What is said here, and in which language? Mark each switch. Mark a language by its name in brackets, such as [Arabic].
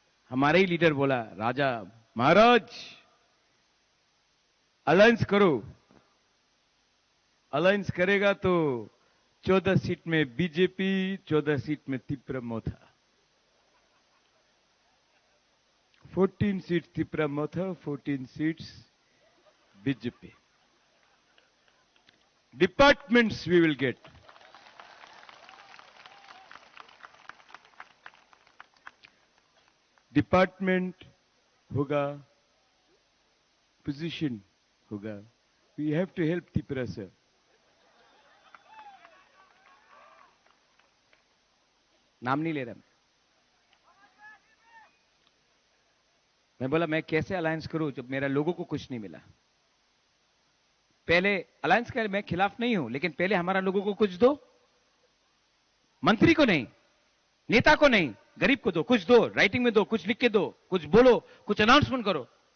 [Hindi] हमारे ही लीडर बोला, राजा महाराज अलायंस करो। अलायंस करेगा तो 14 सीट में बीजेपी, 14 सीट में तिपरा मोथा। [English] 14 seats Tripura Motha, 14 seats BJP. Departments we will get. [Hindi] Department hoga, position hoga. [English] We have to help Tripura, sir. [Hindi] नाम नहीं ले रहा मैं बोला मैं कैसे अलायंस करूं जब मेरा लोगों को कुछ नहीं मिला। पहले अलायंस के मैं खिलाफ नहीं हूं, लेकिन पहले हमारा लोगों को कुछ दो, मंत्री को नहीं, नेता को नहीं, गरीब को दो, कुछ दो, राइटिंग में दो, कुछ लिख के दो, कुछ बोलो, कुछ अनाउंसमेंट करो।